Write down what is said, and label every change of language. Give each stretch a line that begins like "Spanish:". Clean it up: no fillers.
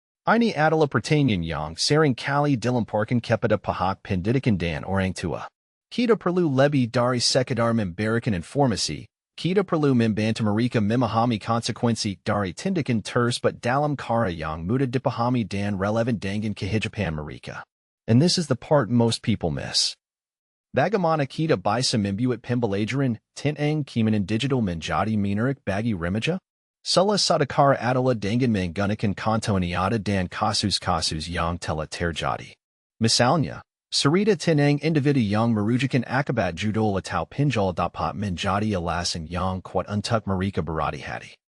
Indonesian: Ini adalah pertanyaan yang sering kali dilemparkan kepada pihak pendidikan dan orang tua. Kita perlu lebih dari sekadar memberikan informasi, kita perlu membantu mereka memahami konsekuensi dari tindakan tersebut dalam cara yang mudah dipahami dan relevan dengan kehidupan mereka.
English: And this is the part most people miss.
Indonesian: Bagaimana kita bisa membuat pembelajaran tentang keamanan digital menjadi menarik bagi remaja? Salah satu cara adalah dengan menggunakan konten nyata dan kasus-kasus yang telah terjadi. Misalnya, cerita tentang individu yang merugikan akibat Judol atau Pinjol dapat menjadi alasan yang kuat untuk mereka berhati-hati.